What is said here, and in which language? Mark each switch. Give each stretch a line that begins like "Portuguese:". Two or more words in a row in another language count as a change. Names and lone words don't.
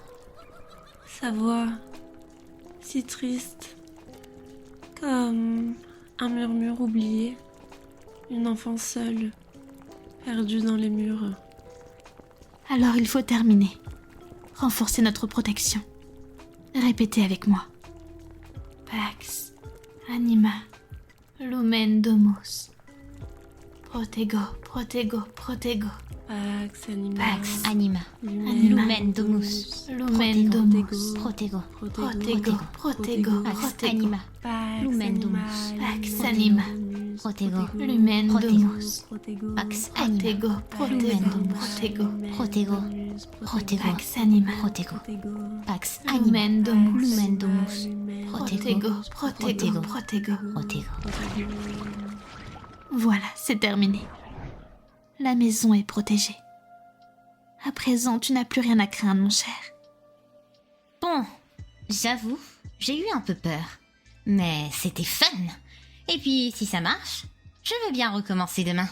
French: Sa voix, si triste, comme un murmure oublié. Une enfant seule, perdue dans les murs. Alors il faut terminer. Renforcer notre protection. Répétez avec moi.
Latin: Pax anima lumen domus. Protego, protego, protego. Pax anima. Pax anima. Lumen Lumen domus. Lumen domus. Protego. Protego, protego, Pax protego. anima. Pax Lumen anima. domus. Pax anima. Protego. Lumen Protego. domus. Pax anima. Protego, Lumen protego, domus. protego. Protego. Protego. Pax anima. Protego. Pax anima. Lumen domus. Lumen domus. Protego, protego, protego. Protego.
French: Voilà, c'est terminé. La maison est protégée. À présent, tu n'as plus rien à craindre, mon cher. Bon, j'avoue, j'ai eu un peu peur. Mais c'était fun. Et puis, si ça marche, je veux bien recommencer demain.